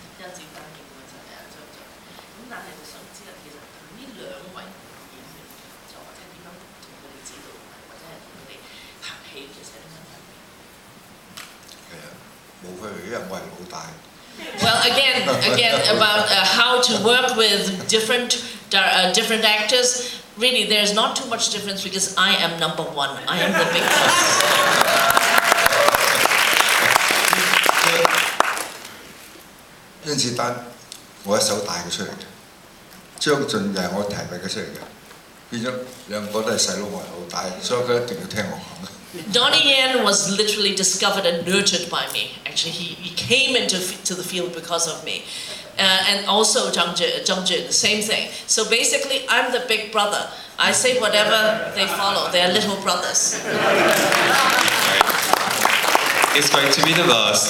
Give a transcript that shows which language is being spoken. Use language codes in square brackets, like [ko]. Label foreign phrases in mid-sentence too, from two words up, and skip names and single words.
[en] Well, again about how to work with different actors. Really, there's not too much difference because I am number one. I am the big boss. [yue] 甄子丹，我一手帶佢出嚟嘅，張晉又係我提拔佢出嚟嘅，變咗兩個都係細佬，我係老大，所以佢一定要聽我講。 [en] Donnie Yen was literally discovered and nurtured by me. Actually, he came into the field because of me. And also Zhang Jin, the same thing. So basically, I'm the big brother. I say whatever, they follow. They are little brothers. It's going to be the boss.